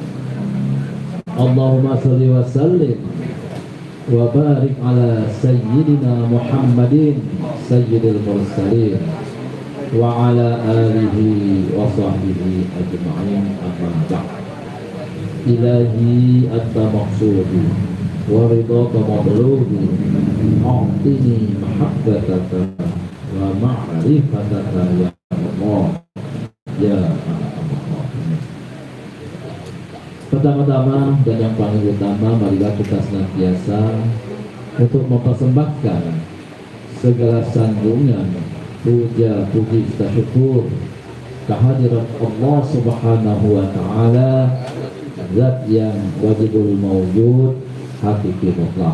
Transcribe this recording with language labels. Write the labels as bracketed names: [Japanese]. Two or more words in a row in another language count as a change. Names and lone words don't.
[Arabic] اللهم صل وسلم وبارك على سيدنا محمد سيد المرسلين وعلى آله وصحبه أجمعين، أما بعد. إلهي أنت مقصودي ورضاك مطلوبي أعطني محبتك ومعرفتك يا الله يا الله. [Indonesian] Pertama-tama dan yang paling utama, marilah kita senantiasa untuk mempersembahkan segala sanjungan, puja, puji, syukur kehadirat [Arabic] الله سبحانه وتعالى, [Indonesian] Zat yang [Arabic] واجب الوجود, [Indonesian] hakiki mutlak.